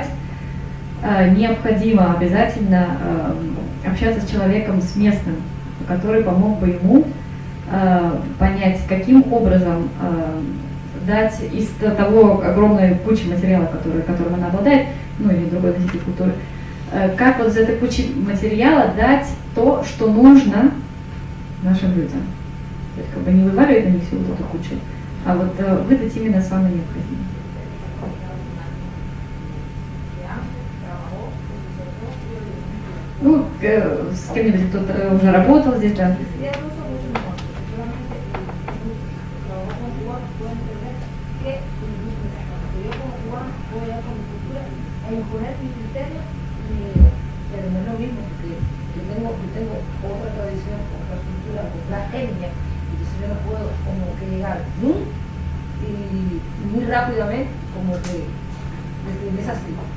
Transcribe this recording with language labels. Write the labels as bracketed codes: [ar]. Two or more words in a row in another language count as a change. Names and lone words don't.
[ru] необходимо обязательно общаться с человеком, с местным, который помог бы ему понять, каким образом дать из того огромной кучи материала, которым она обладает, ну или другой носитель культуры, как вот из этой кучи материала дать то, что нужно нашим людям. То есть как бы не вываливать на них всю вот эту кучу, а вот выдать именно самое необходимое. Ну, с кем-нибудь, кто-то уже работал здесь, да. [es] Pero no es lo mismo, porque yo tengo otra tradición, otra cultura, otra etnia, y entonces yo no puedo como que llegar y muy rápidamente como que es así.